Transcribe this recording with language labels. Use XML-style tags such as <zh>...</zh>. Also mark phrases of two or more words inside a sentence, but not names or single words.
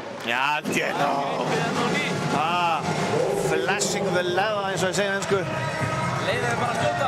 <is>Já,</is> <en>flashing the leather</en> <is>eins og ég segja ensku. Leiðið er bara að skjóta.</is>